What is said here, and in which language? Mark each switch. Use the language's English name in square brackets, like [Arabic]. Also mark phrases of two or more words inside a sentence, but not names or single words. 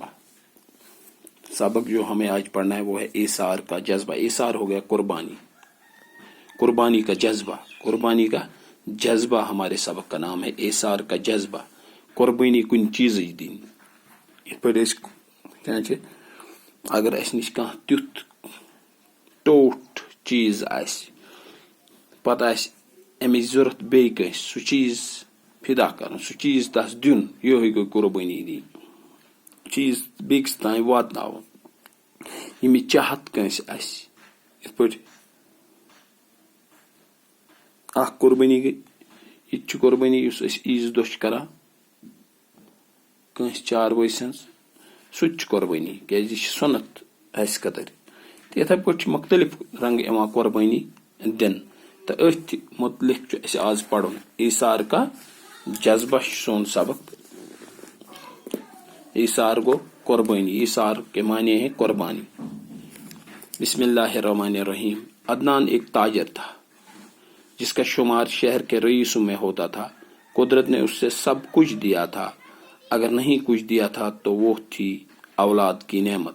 [Urdu] سبق جو ہمیں آج پڑھنا ہے وہ ہے ایثار کا جذبہ. ایثار ہو گیا قربانی، قربانی کا جذبہ. قربانی کا جذبہ ہمارے سبق کا نام ہے ایثار کا جذبہ. [Kashmiri] قربانی کن چیز دین اگر اس نش کانٛہہ تیُتھ ٹوٹھ چیز آسہِ، پتہٕ آسہِ امِچ ضرورت بیٚیہِ کٲنٛسہِ، سُہ چیز فدا کرُن، سُہ چیز تس دیُن، یِہوے گوٚو قربٲنی دِنۍ. چیز بیٚکِس تانۍ واتناوُن. ییٚمِچ چاہت کٲنٛسہِ آسہِ، یِتھ پٲٹھۍ اکھ قربٲنی گٔے. یہِ تہِ چھِ قربٲنی یُس أسۍ عیٖذ دۄہ چھِ کران کٲنٛسہِ چاروٲے سٕنٛز، سُہ تہِ چھُ قربٲنی، کیازِ یہِ چھِ سُنت اَسہِ خٲطرٕ. تہٕ یِتھے پٲٹھۍ چھِ مختلف رنٛگہٕ یِوان قربٲنی دِنہٕ. تہٕ أتھۍ متعلق چھُ اَسہِ آز پرُن. [Urdu] ایثار کا جذبہ [Kashmiri] چھُ سون سبق. ایثار گو قربانی. [Urdu] ایثار کے معنی ہے قربانی. [Arabic] بسم اللہ الرحمن الرحیم. [Urdu] عدنان ایک تاجر تھا جس کا شمار شہر کے رئیسوں میں ہوتا تھا. قدرت نے اس سے سب کچھ دیا تھا. اگر نہیں کچھ دیا تھا تو وہ تھی اولاد کی نعمت.